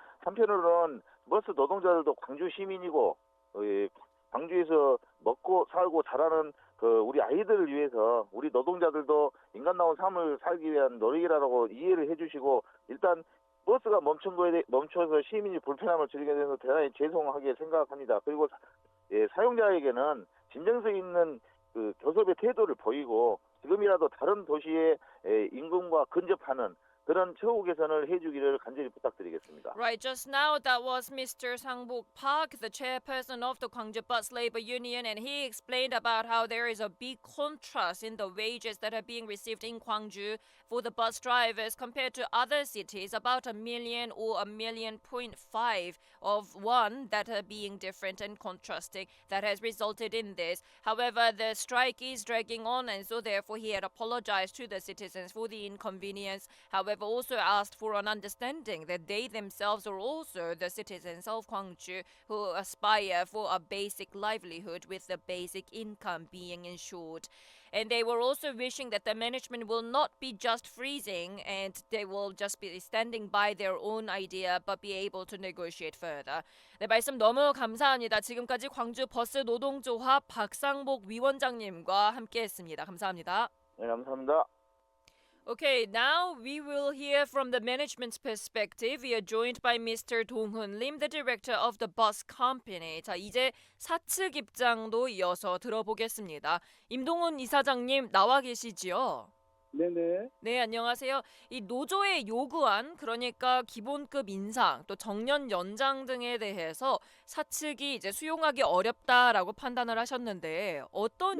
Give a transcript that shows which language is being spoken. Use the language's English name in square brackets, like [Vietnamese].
[Korean] 한편으로는 버스 노동자들도 광주 시민이고 광주에서 먹고 살고 자라는 우리 아이들을 위해서 우리 노동자들도 인간다운 삶을 살기 위한 노력이라고 이해를 해주시고 일단 버스가 멈춰서 시민이 불편함을 드리게 돼서 대단히 죄송하게 생각합니다. 그리고 사용자에게는 진정성 있는 교섭의 태도를 보이고 지금이라도 다른 도시의 임금과 근접하는 그런 처우 개선을 해주기를 간절히 부탁드리겠습니다. [English] Right, just now that was Mr. Sang-bok Park, the chairperson of the Gwangju Bus Labor Union, and he explained about how there is a big contrast in the wages that are being received in Gwangju for the bus drivers compared to other cities, about 1 million or 1.5 million of one that are being different and contrasting that has resulted in this. However, the strike is dragging on, and so therefore he had apologized to the citizens for the inconvenience. However, also asked for an understanding that they themselves are also the citizens of Gwangju who aspire for a basic livelihood with the basic income being ensured. And they were also wishing that the management will not be just freezing and they will just be standing by their own idea but be able to negotiate further. [Korean] 네, 말씀 너무 감사합니다. 지금까지 광주 버스 노동조합 박상복 위원장님과 함께했습니다. 감사합니다. 네, 감사합니다. [English] Okay, now we will hear from the management's perspective. We are joined by Mr. Dong-hun Lim, the director of the bus company. [Korean] 자, 이제 사측 입장도 이어서 들어보겠습니다. 임동훈 이사장님 나와 계시지요? 네네. 네, 안녕하세요. 이 노조의 요구안, 그러니까 기본급 인상, 또 정년 연장 등에 대해서 사측이 이제 수용하기 어렵다라고 판단을 하셨는데 어떤